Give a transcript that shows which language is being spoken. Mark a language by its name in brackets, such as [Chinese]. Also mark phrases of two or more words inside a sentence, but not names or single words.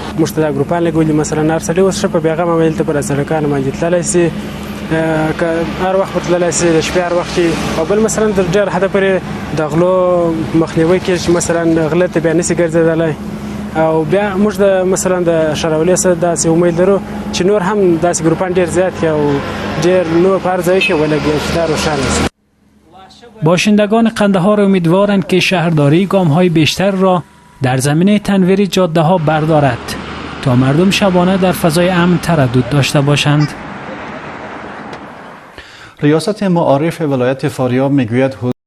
[Pashto] موږ ته دا ګروپان لګولي مثلا هر سړی اوس ښه په بېغمه باندې دلته پر سړکانو باندې تللی سي، هر وخت به تللی سي د شپې هر وخت کې. او بل مثلا تر ډېر حده پورې د غلو مخنیوی کېږي چې مثلا غله ته بیا نسي ګرځېدلی. او بیا موږ د مثلا د ښاروالۍ څخه داسې امید لرو چې نور هم داسې ګروپان ډېر زیات کړي او ډېر نور په هر ځای کې ولګي چې دا روښانه شي. [Persian] باشندگان قندهار امیدوارند که شهرداری گام‌های بیشتر را در زمینه تنویر جاده‌ها بردارد تا مردم شبانه در فضای امن تردد داشته باشند. ریاست معارف ولایت فاریاب میگوید